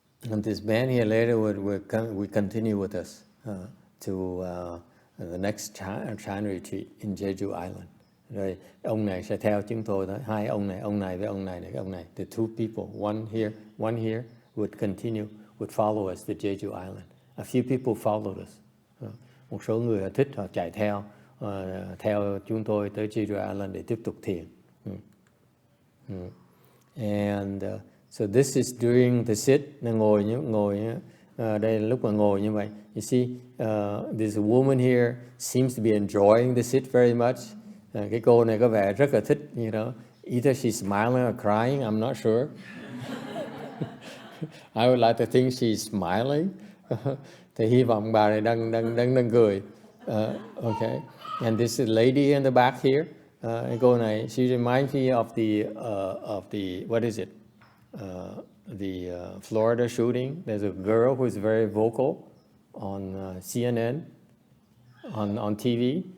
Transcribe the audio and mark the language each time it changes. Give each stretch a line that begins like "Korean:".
English: And this man here later would continue with us to the next China retreat in Jeju Island.
Vietnamese: Rồi ông này sẽ theo chúng tôi đó. Hai ông này với ông này, cái ông này.
English: The two people, one here would follow us to Jeju Island. A few people followed us.
Vietnamese: Một số người thích họ chạy theo chúng tôi tới Jeju Island để tiếp tục thiền.
English: And so this is during the sit.
Vietnamese: Ngồi đây là lúc mà ngồi như vậy.
English: You see, this woman here seems to be enjoying the sit very much.
Vietnamese: Cái cô này có vẻ rất là thích,
English: either she's smiling or crying, I'm not sure. I would like to think she's smiling.
Vietnamese: Thì hy vọng bà này đang cười.
English: Okay. And this lady in the back here,
Vietnamese: cô này,
English: she reminds me of the what is it? The Florida shooting. There's a girl who is very vocal on CNN, on TV.